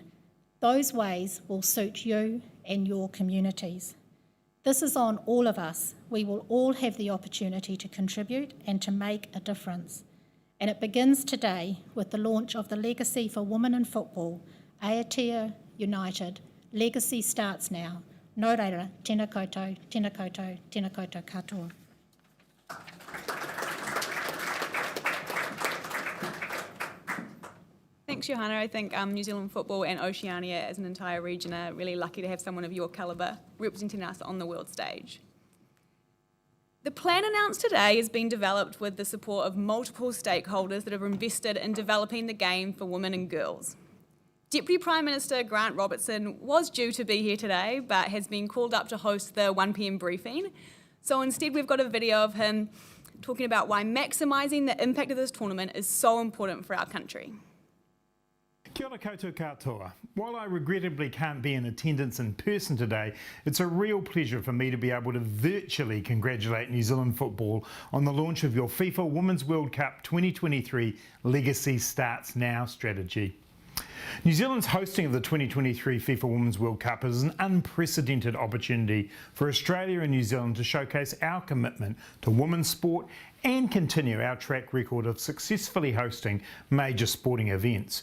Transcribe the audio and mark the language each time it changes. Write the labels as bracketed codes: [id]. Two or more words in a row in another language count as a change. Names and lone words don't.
[en] Those ways will suit you and your communities. This is on all of us. We will all have the opportunity to contribute and to make a difference. And it begins today with the launch of the Legacy for Women in Football, Aotea United. Legacy Starts Now. [mi] Nō reira, tēnā koutou, tēnā koutou, tēnā koutou katoa. [en] Thanks, Johanna. I think New Zealand football and Oceania as an entire region are really lucky to have someone of your calibre representing us on the world stage. The plan announced today has been developed with the support of multiple stakeholders that have invested in developing the game for women and girls. Deputy Prime Minister Grant Robertson was due to be here today, but has been called up to host the 1 p.m. briefing. So instead, we've got a video of him talking about why maximising the impact of this tournament is so important for our country. [mi] Kia ora koutou katoa. [en] While I regrettably can't be in attendance in person today, it's a real pleasure for me to be able to virtually congratulate New Zealand football on the launch of your FIFA Women's World Cup 2023 Legacy Starts Now strategy. New Zealand's hosting of the 2023 FIFA Women's World Cup is an unprecedented opportunity for Australia and New Zealand to showcase our commitment to women's sport and continue our track record of successfully hosting major sporting events.